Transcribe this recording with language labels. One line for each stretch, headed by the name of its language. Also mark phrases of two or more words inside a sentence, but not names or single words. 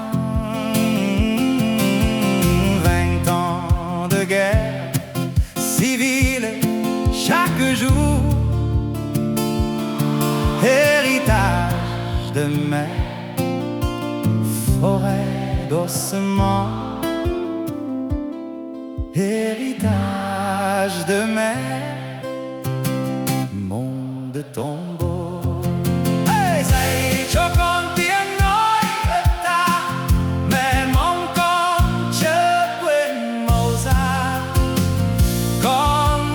French: 20 ans de guerre civile chaque jour, héritage de mère, forêt d'ossements, héritage de mère, monde tombeau.
Vietnamese: Hey, say, chocon tiếng nói đất ta, mẹ mong con chớ quên màu da. Con